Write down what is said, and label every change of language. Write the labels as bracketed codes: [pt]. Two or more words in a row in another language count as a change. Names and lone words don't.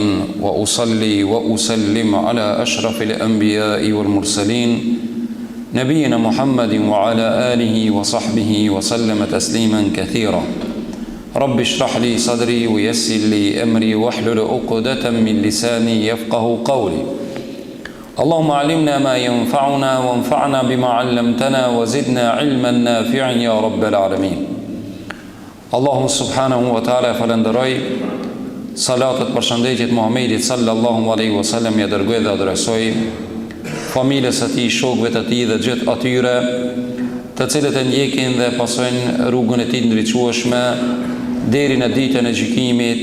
[ar] وأصلي وأسلم على أشرف الأنبياء والمرسلين نبينا محمد وعلى آله وصحبه وسلم تسليما كثيرا رب اشرح لي صدري ويسر لي أمري واحلل عقدة من لساني يفقه قولي اللهم علمنا ما ينفعنا وانفعنا بما علمتنا وزدنا علما نافعا يا رب العالمين اللهم سبحانه وتعالى [sq] falenderoj salatet për shëndetjet Muhamedit [ar] صلى الله عليه وسلم [sq] ja dërgoi dhe adresoi familjes së tij, shokëve të tij dhe gjithë atyre të cilët e ndjekin dhe pasojnë rrugën e tij të ndriçueshme deri në ditën e gjykimit.